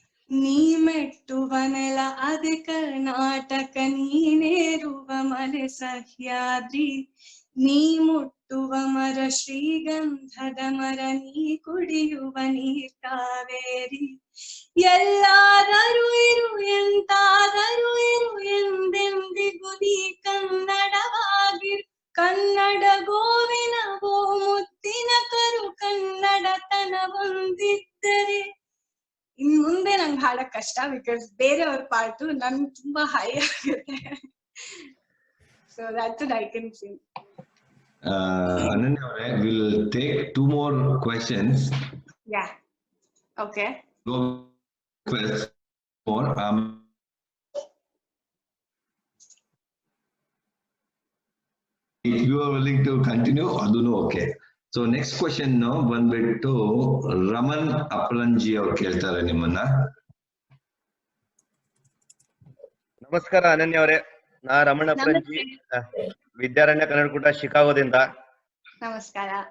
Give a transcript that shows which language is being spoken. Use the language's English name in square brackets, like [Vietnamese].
[Kannada] ನೀ ಮೆಟ್ಟುವ ನೆಲ ಅದೆ ಕರ್ನಾಟಕ, ನೀನೇರುವ ಮಲೆ ಸಹ್ಯಾದ್ರಿ, ನೀ ಮುಟ್ಟುವ ಮರ ಶ್ರೀಗಂಧದ ಮರ, ನೀ ಕುಡಿಯುವ ನೀರ್ ಕಾವೇರಿ, ಎಲ್ಲಾದರೂ ಇರು ಎಂತಾದರೂ ಇರು ಎಂದೆಂದಿಗೂ ನೀ ಕನ್ನಡವಾಗಿರು, ಕನ್ನಡ ಗೋವಿನ ಗೋ ಮುತ್ತಿ ದಿನಕರು ಕನ್ನಡತನ ಹೊಂದಿದ್ದರೆ. ಇನ್ ಮುಂದೆ ನಂಗೆ ಹಾಡಕ್ ಕಷ್ಟ, ಬಿಕಾಸ್ ಬೇರೆಯವ್ರ ಪಾರ್ಟು ನನ್ ತುಂಬಾ ಹೈ ಆಗುತ್ತೆ. [English] So that's I can sing. Ananya avare, we'll take 2 more questions. Yeah. Okay. Go first more. If you are willing to continue, [Kannada] adunu [English] okay. So next question now [Kannada] ಬಂದ್ಬಿಟ್ಟು ರಮನ್ ಅಪ್ರಂಜಿ ಅವರು ಕೇಳ್ತಾರೆ ನಿಮ್ಮನ್ನ. ನಮಸ್ಕಾರ ಅನನ್ಯ ಅವರೇ, ನಾ ರಮಣ್ ಅಪ್ರಂಜಿ, ವಿದ್ಯಾರಣ್ಯ ಕನ್ನಡಕೂಟ ಶಿಕಾಗೋದಿಂದ. ನಮಸ್ಕಾರ.